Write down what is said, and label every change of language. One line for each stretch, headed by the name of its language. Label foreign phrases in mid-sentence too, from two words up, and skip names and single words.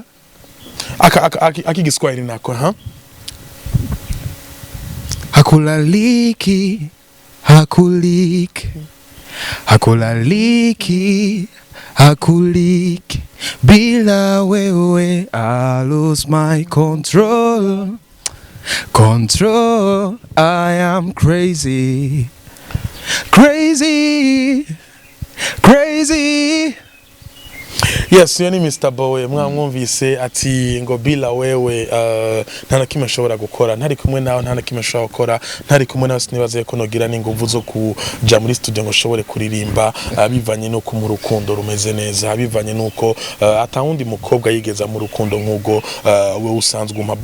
Kinyarwanda: Aki Kiswahili nako
Swahili: hakulaliki hakuliki hakulaliki hakuliki bila wewe
English: I lose my control I am crazy Yes, yani Mr.
Kinyarwanda: Boy mwamwumvise ati ngo
Swahili: bila wewe
Kinyarwanda: nta nakimwe ashobora gukora, ntari kumwe nawe nta nakimwe ashobora gukora, ntari kumwe nawe sinibaze ko nogira n'inguvu zo kuja muri studio ngo shobore kuririmba bivanye no mu rukundo rumeze neza, bivanye nuko atawundi mukobwa yigeza mu rukundo nk'ubwo we usanzwe umpa.